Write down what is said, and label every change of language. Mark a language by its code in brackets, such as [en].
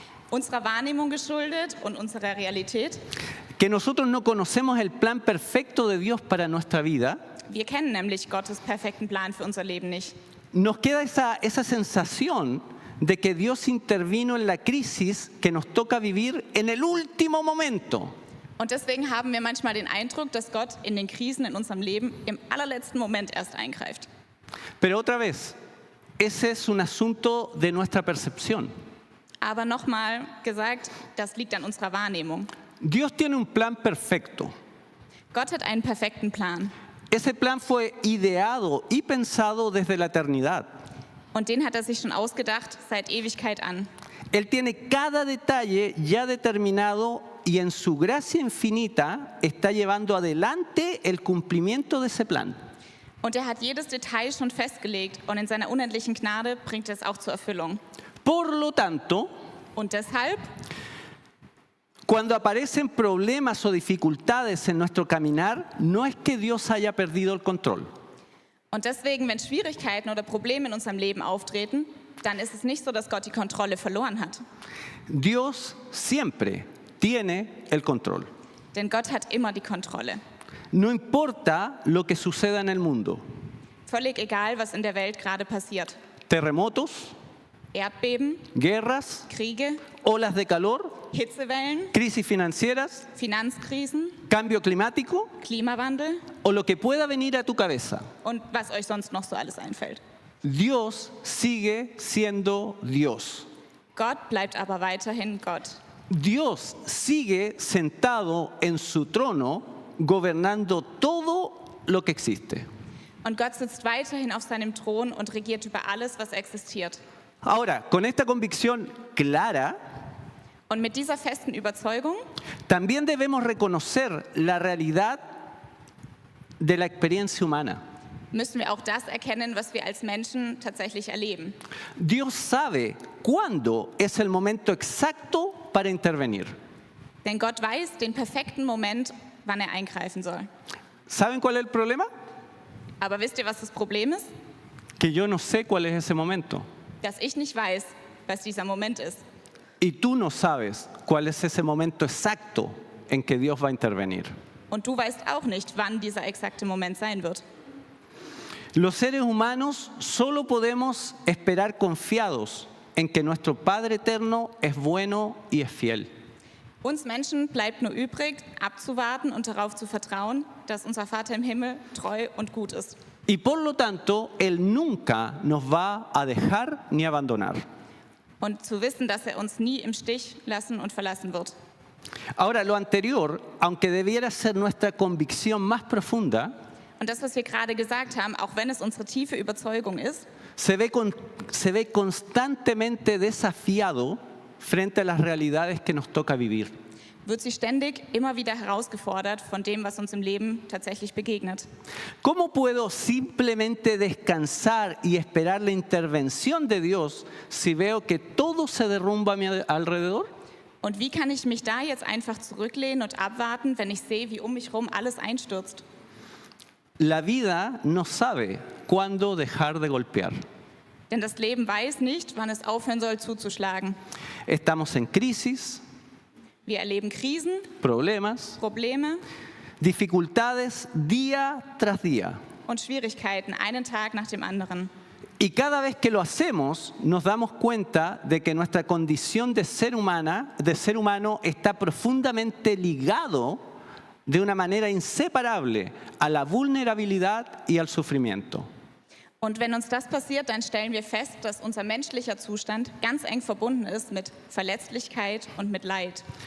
[de] Unserer Wahrnehmung geschuldet und unserer Realität, [es] que nosotros no conocemos el plan perfecto de Dios para nuestra vida, [de] Wir kennen nämlich Gottes perfekten Plan für unser Leben nicht. [es] Nos queda esa sensación de que Dios intervino en la crisis que nos toca vivir en el último momento. [de] Und deswegen haben wir manchmal den Eindruck, dass Gott in den Krisen in unserem Leben im allerletzten Moment erst eingreift. [es] Pero otra vez, ese es un asunto de nuestra percepción. [de] Aber nochmal gesagt, das liegt an unserer Wahrnehmung. [es] Dios tiene un plan perfecto. [de] Gott hat einen perfekten Plan. [es] Ese plan fue ideado y pensado desde la eternidad. [de] Und den hat er sich schon ausgedacht seit Ewigkeit an. [es] Él tiene cada detalle ya determinado y en su gracia infinita está llevando adelante el cumplimiento de ese plan. [de] Und er hat jedes Detail schon festgelegt und in seiner unendlichen Gnade bringt er es auch zur Erfüllung. [es] Por lo tanto, [de] Und deshalb, [es] cuando aparecen problemas o dificultades en nuestro caminar, no es que Dios haya perdido el control. [de] und deswegen, wenn Schwierigkeiten oder Probleme in unserem Leben auftreten, dann ist es nicht so, dass Gott die Kontrolle verloren hat. [es] Dios siempre tiene el control. [de] Denn Gott hat immer die Kontrolle. [es] No importa lo que suceda en el mundo. [de] Völlig egal, was in der Welt gerade passiert. [es] Terremotos, [de] Erdbeben, [es] guerras, [de] Kriege, [es] olas de calor, [de] Hitzewellen, [es] crisis financieras, [de] Finanzkrisen, [es] cambio climático [de] Klimawandel [es] o lo que pueda venir a tu cabeza. [de] und was euch sonst noch so alles einfällt. [es] Dios sigue siendo Dios. [de] Gott bleibt aber weiterhin Gott. [es] Dios sigue sentado en su trono, gobernando todo lo que existe. [de] Und Gott sitzt weiterhin auf seinem Thron und regiert über alles, was existiert. [es] Ahora, con esta convicción clara, [de] Und mit dieser festen Überzeugung [es] también debemos reconocer la realidad de la experiencia humana. [de] müssen wir auch das erkennen, was wir als Menschen tatsächlich erleben. [es] Dios sabe cuándo es el momento exacto para intervenir. [de] Denn Gott weiß den perfekten Moment, wann er eingreifen soll. [es] ¿Saben cuál es el problema? [de] Aber wisst ihr, was das Problem ist? [es] Que yo no sé cuál es ese momento. [de] Dass ich nicht weiß, was dieser Moment ist. [es] Y tú no sabes cuál es ese momento exacto en que Dios va a intervenir. [de] Und du weißt auch nicht, wann dieser exakte Moment sein wird. [es] Los seres humanos solo podemos esperar confiados en que nuestro Padre Eterno es bueno y es fiel. [de] Uns Menschen bleibt nur übrig, abzuwarten und darauf zu vertrauen, dass unser Vater im Himmel treu und gut ist. [es] Y por lo tanto, Él nunca nos va a dejar ni abandonar. [de] Und zu wissen, dass er uns nie im Stich lassen und verlassen wird. [es] Ahora, lo anterior, aunque debiera ser nuestra convicción más profunda, [de] Und das, was wir gerade gesagt haben, auch wenn es unsere tiefe Überzeugung ist, [es] se ve constantemente desafiado frente a las realidades que nos toca vivir. [de] wird sie ständig immer wieder herausgefordert von dem, was uns im Leben tatsächlich begegnet. [es] ¿Cómo puedo simplemente descansar y esperar la intervención de Dios si veo que todo se derrumba a mi alrededor? [de] Und wie kann ich mich da jetzt einfach zurücklehnen und abwarten, wenn ich sehe, wie um mich herum alles einstürzt? [es] La vida no sabe cuándo dejar de golpear. [de] Denn das Leben weiß nicht, wann es aufhören soll zuzuschlagen. [es] Estamos en crisis, [de] Wir erleben Krisen, [es] problemas, [de] Probleme [es] dificultades día tras día. [de] und Schwierigkeiten, einen Tag nach dem anderen. [es] Y cada vez que lo hacemos, nos damos cuenta de que nuestra condición de ser humano, está profundamente ligado de una manera inseparable a la vulnerabilidad y al sufrimiento. [de] Und wenn uns das passiert, dann stellen wir fest, dass unser menschlicher Zustand ganz eng verbunden ist mit Verletzlichkeit und mit Leid.